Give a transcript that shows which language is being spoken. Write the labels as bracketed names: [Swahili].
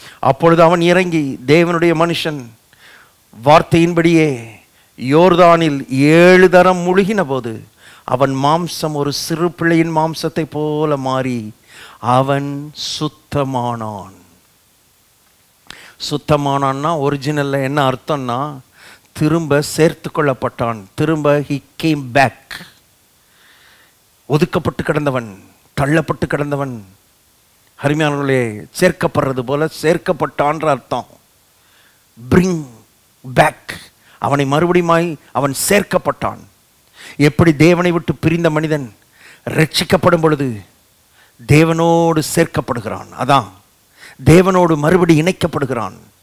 [Tamil] அப்பொழுது அவன் இறங்கி தேவனுடைய மனுஷன் வார்த்தையின்படியே யோர்தானில் 7 தரம் முழுகின போது அவன் மாம்சம் ஒரு சிறு பிள்ளையின் மாம்சத்தை போல மாறி அவன் சுத்தமானான். சுத்தமானான்னா ஒரிஜினல்ல என்ன அர்த்தம்னா, திரும்ப சேர்த்து கொள்ளப்பட்டான். திரும்ப [English] he came back. [Tamil] ஒதுக்கப்பட்டு கிடந்தவன், தள்ளப்பட்டு கிடந்தவன், அருமையானவர்களே, சேர்க்கப்படுறது போல சேர்க்கப்பட்டான்ற அர்த்தம். [English] Bring back. [Tamil] அவனை மறுபடியும் அவன் சேர்க்கப்பட்டான். எப்படி தேவனை விட்டு பிரிந்த மனிதன் ரட்சிக்கப்படும் பொழுது தேவனோடு சேர்க்கப்படுகிறான், அதான் தேவனோடு மறுபடி இணைக்கப்படுகிறான்.